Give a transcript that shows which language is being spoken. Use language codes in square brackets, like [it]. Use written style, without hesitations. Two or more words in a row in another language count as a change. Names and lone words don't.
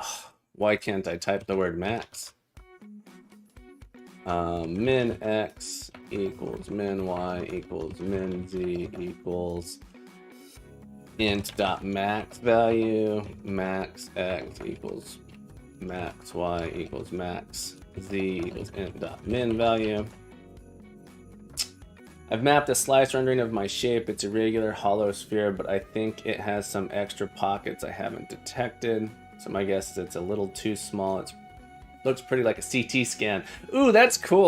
[en] Ugh, why can't I type the word max? Min x equals min y equals min z equals int dot max value, max x equals max y equals max z equals int dot min value. I've mapped a slice rendering of my shape. It's a regular hollow sphere, but I think it has some extra pockets I haven't detected. So my guess is it's a little too small. It looks pretty like a CT scan. Ooh, that's cool.